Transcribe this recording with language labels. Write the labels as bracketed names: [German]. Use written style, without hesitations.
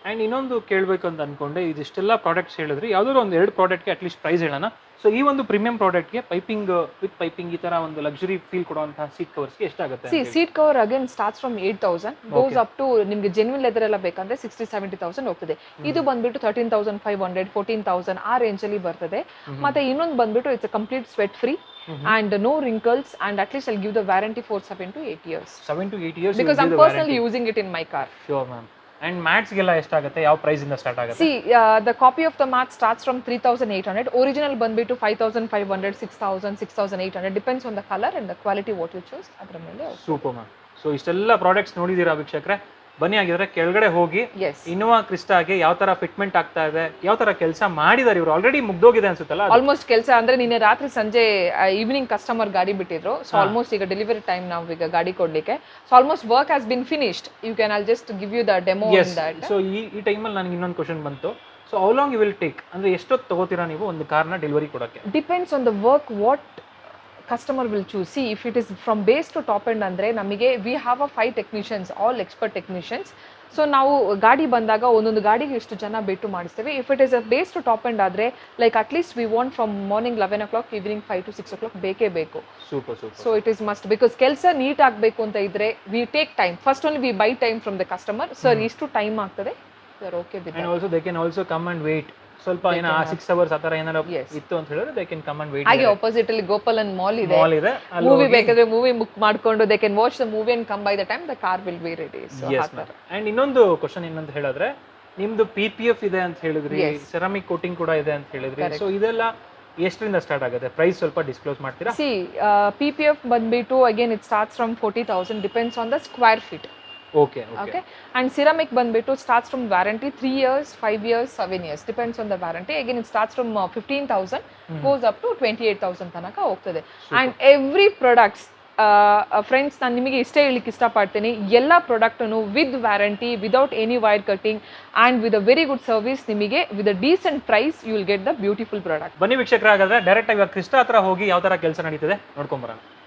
[Kannada] And ಇನ್ನೊಂದು ಕೇಳಬೇಕು ಅಂತ ಅನ್ಕೊಂಡೆ, ಇದಿಷ್ಟೆಲ್ಲ ಪ್ರಾಡಕ್ಟ್ಸ್ ಹೇಳಿದ್ರೆ ಯಾವ್ದಾದ್ರು ಒಂದು 2 ಪ್ರಾಡಕ್ಟ್ಗೆ ಅಟ್ಲೀಸ್ಟ್ ಪ್ರೈಸ್ ಹೇಳೋಣ. ಸೊ ಈ ಒಂದು ಪ್ರೀಮಿಯಂ ಪ್ರಾಡಕ್ಟ್ಗೆ ಪೈಪಿಂಗ್ ವಿತ್ ಪೈಪಿಂಗ್ ಈ ತರ ಒಂದು ಲಕ್ಸುರಿ ಫೀಲ್ ಕೊಡುವಂತಹ ಸೀಟ್ ಕವರ್ಸ್ಗೆ ಎಷ್ಟಾಗುತ್ತೆ? Seat cover [English] again starts from 8,000 goes up to [Kannada] ನಿಮಗೆ ಜೆನ್ವಿನ್ ಲೆದರ್ ಎಲ್ಲ ಬೇಕಂದ್ರೆ 60-70,000 ಹೋಗ್ತದೆ. ಇದು ಬಂದ್ಬಿಟ್ಟು 13,500, 14,000 ಆ ರೇಂಜ್ ಅಲ್ಲಿ ಬರ್ತದೆ. ಮತ್ತೆ ಇನ್ನೊಂದು ಬಂದ್ಬಿಟ್ಟು [English] It's complete sweat free and no wrinkles, and at least I'll give the warranty for 7 to 8 years. 7 to 8 years because I'm personally using it in my car. Sure ma'am. [Kannada] And mats ಗೆಲ್ಲ ಎಷ್ಟಾಗುತ್ತೆ? ಯಾವ price ಇಂದ start ಆಗುತ್ತೆ? [English] See, the copy of the mat starts from 3,800. Original ಬಂದ್ಬಿಟ್ಟು 5,500, 6,000, 6,800 depends on the color and the quality what you choose. [Kannada] ಅದರ ಮೇಲೆ. [English] Super ma'am. [Kannada] So ಇಷ್ಟೆಲ್ಲ products ನೋಡಿದೀರಾ ವೀಕ್ಷಕರೇ? ಬನ್ನಿ ಆಗಿದ್ರೆ ಕೆಳಗಡೆ ಹೋಗಿ ಇನ್ನೋವಾ ಕ್ರಿಸ್ಟಾಗೆ ಯಾವ ತರ ಫಿಟ್ಮೆಂಟ್ ಆಗ್ತಾ ಇದೆ, ಯಾವ ತರ ಕೆಲಸ ಮಾಡಿದಾರೆ ಇವರು. ಆಲ್ರೆಡಿ ಮುಗ್ದೋಗಿದೆ ಅನ್ಸುತ್ತಲ್ಲ ಆಲ್ಮೋಸ್ಟ್ ಕೆಲಸ. ಅಂದ್ರೆ ನಿನ್ನೆ ರಾತ್ರಿ ಸಂಜೆ ಈವ್ನಿಂಗ್ ಕಸ್ಟಮರ್ ಗಾಡಿ ಬಿಟ್ಟಿದ್ರು. ಸೊ ಆಲ್ಮೋಸ್ಟ್ ಈಗ ಡೆಲಿವರಿ ಟೈಮ್ ನಾವು ಈಗ ಗಾಡಿ ಕೊಡ್ಲಿಕ್ಕೆ. [English] So almost work has been finished. You can I'll just give you the demo in that. [Kannada] So ಈ ಟೈಮಲ್ಲಿ ನನಗೆ ಇನ್ನೊಂದು ಕ್ವಶನ್ ಬಂತು. [English] so how long you will take, [Kannada] ಅಂದ್ರೆ ಎಷ್ಟೊತ್ತು ತಗೋತೀರಾ ನೀವು ಒಂದು ಕಾರ್ನ ಡೆಲಿವರಿ ಕೊಡಕ್ಕೆ? [English] Depends on the work what customer will choose. See, if it is from base to top end [Kannada] andre namige [English] we have a 5 technicians, all expert technicians. [Kannada] So ನಾವು ಗಾಡಿ ಬಂದಾಗ ಒಂದೊಂದು ಗಾಡಿಗೆ ಎಷ್ಟು ಜನ ಬಿಟ್ಟು ಮಾಡಿಸ್ತೇವೆ. [English] If it is a base to top end ಆದ್ರೆ like at least we want from morning 11 o'clock evening 5 to 6 o'clock [Kannada] ಬೇಕೇ ಬೇಕು. [English] Super. So it is must, because [Kannada] ಕೆಲಸ ನೀಟ್ ಆಗಬೇಕು ಅಂತ ಇದ್ರೆ [English] we take time. First only we buy time from the customer. Sir [Kannada] ಇಷ್ಟು time ಆಗ್ತದೆ, [English] they are okay with that. And also they can also come and wait [Kannada] ಸ್ವಲ್ಪ ಏನೋ 6 hours ಆ ಥರ ಏನಾರ ಇತ್ತು ಅಂತ ಹೇಳಿದ್ರೆ [English] They can come and wait. [Kannada] ಹಾಗೆ ಆಪೋಸಿಟ್ ಅಲ್ಲಿ ಗೋಪಾಲನ್ ಮಾಲ್ ಇದೆ, ಮೂವಿ ಬೇಕಾದ್ರೆ ಮೂವಿ ಬುಕ್ ಮಾಡ್ಕೊಂಡು [English] They can watch the movie and come by the time the car will be ready. [Kannada] And ಇನ್ನೊಂದು ಕ್ವಶನ್ ಏನಂತ ಹೇಳಿದ್ರೆ, ನಿಮ್ದು PPF ಇದೆ ಅಂತ ಹೇಳಿದ್ರಿ, ಸೆರಾಮಿಕ್ ಕೋಟಿಂಗ್ ಕೂಡ ಇದೆ ಅಂತ ಹೇಳಿದ್ರಿ. ಸೊ ಇದೆಲ್ಲ ಎಷ್ಟರಿಂದ ಸ್ಟಾರ್ಟ್ ಆಗುತ್ತೆ? ಪ್ರೈಸ್ ಸ್ವಲ್ಪ ಡಿಸ್ಕ್ಲೋಸ್ ಮಾಡ್ತೀರಾ? [English] C PPF ಬಂದ್ಬಿಟ್ಟು again it starts from 40,000 depends on the square feet. Okay. And ceramic ಬಂದ್ಬಿಟ್ಟು starts from warranty 3 years, 5 years, 7 years depends on the warranty. Again it starts from 15,000 goes up to 28,000 [Kannada] ತನಕ ಹೋಗ್ತದೆ. [English] And every products friends [Kannada] ನಾನು ನಿಮಗೆ ಇಷ್ಟೇ ಹೇಳಲಿಕ್ಕೆ ಇಷ್ಟಪಡ್ತೀನಿ, [English] ಎಲ್ಲ ಪ್ರಾಡಕ್ಟನ್ನು with warranty, without any wire cutting and with a very good service, ನಿಮಗೆ with a decent price you will get the beautiful product. [Kannada] ಬನ್ನಿ ವೀಕ್ಷಕರೇ, ಹಾಗಾದ್ರೆ ಡೈರೆಕ್ಟ್ ಆಗಿ ಕ್ರಿಸ್ಟಾ ಹತ್ರ ಹೋಗಿ ಯಾವ ಥರ ಕೆಲಸ ನಡೀತದೆ ನೋಡ್ಕೊಂಬರೋಣ.